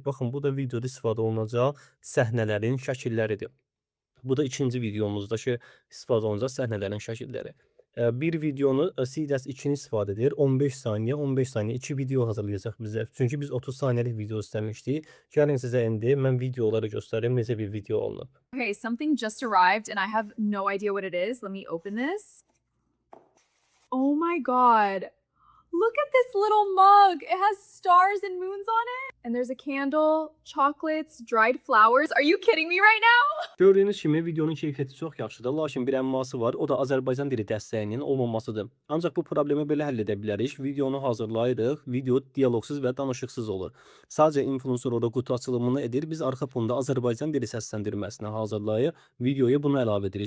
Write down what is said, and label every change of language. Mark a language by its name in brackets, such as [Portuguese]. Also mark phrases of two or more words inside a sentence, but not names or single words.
[Azerbaijani] Baxın, bu da videoda istifadə olunacaq səhnələrin şəkilləridir. Bu da ikinci videomuzdakı istifadə olunacaq səhnələrin şəkilləri. Bir videonu Seeders 2-ni istifadə edir. 15 saniyə, 15 saniyə 2 video hazırlayacaq bizə. Çünki biz 30 saniyəlik video istəmişdik. Gəlin sizə indi mən videoları göstərim, necə bir video olunub. [English] Okay, something just arrived and I have no idea what it is. Let me open this. Oh my god. Look at this little mug. It has stars and moons on it. And there's a candle, chocolates, dried flowers. Are you kidding me right now? [Azerbaijani] Gördüyünüz kimi videonun keyfiyyəti çox yaxşıdır, lakin bir əmması var, o da Azərbaycan dili dəstəyinin olmamasıdır. Ancaq bu problemi belə həll edə bilərik. Videonu hazırlayırıq, video dialoqsuz və danışıqsız olur. Sadəcə influencer orada qutu açılımını edir, biz arxa fonda Azərbaycan dili səsləndirməsini hazırlayıb videoya bunu əlavə edirik.